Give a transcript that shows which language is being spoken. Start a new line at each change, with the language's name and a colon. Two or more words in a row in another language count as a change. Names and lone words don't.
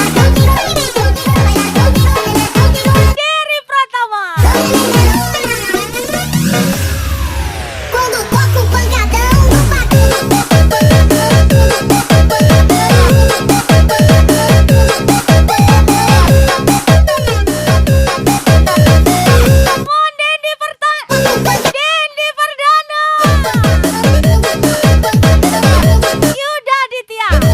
Indonesian: Geri Pratama.
Portuguese: Quando toco o pancadão no
Indonesian: Mau Dendi Perdana. Yuda Ditya.